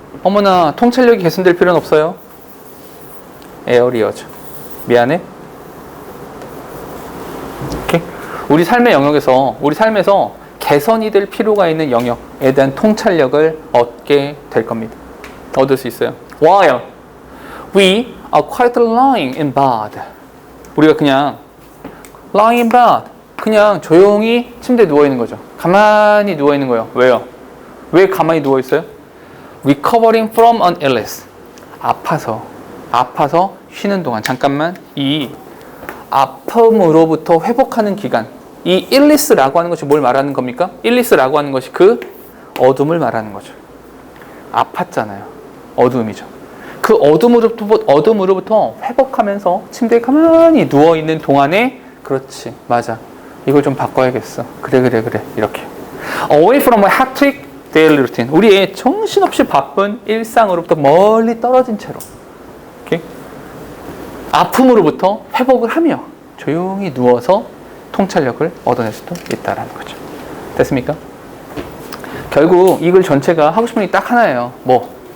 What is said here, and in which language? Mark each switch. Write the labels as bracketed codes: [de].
[ko] 어머나, 통찰력이 개선될 필요는 없어요. 에어리어죠. 미안해. 오케이? 우리 삶에서 개선이 될 필요가 있는 영역에 대한 통찰력을 얻게 될 겁니다. 얻을 수 있어요. [en] While we are quite lying in bed. [ko] 우리가 그냥 [en] lying in bed. [ko] 그냥 조용히 침대에 누워있는 거죠. 가만히 누워있는 거예요. 왜요? 왜 가만히 누워있어요? [en] Recovering from an illness. [ko] 아파서 쉬는 동안 잠깐만 이 아픔으로부터 회복하는 기간. 이 illness라고 하는 것이 뭘 말하는 겁니까? illness라고 하는 것이 그 어둠을 말하는 거죠. 아팠잖아요. 어둠이죠. 그 어둠으로부터 회복하면서 침대에 가만히 누워있는 동안에 그렇지, 맞아. 이걸 좀 바꿔야겠어. 그래. 이렇게. [en] Away from a hectic daily routine. [ko] 우리의 정신없이 바쁜 일상으로부터 멀리 떨어진 채로. 오케이? 아픔으로부터 회복을 하며 조용히 누워서 통찰력을 얻어낼 수도 있다는 거죠. 됐습니까? 결국 이글 전체가 하고 싶은 게 딱 하나예요. 뭐?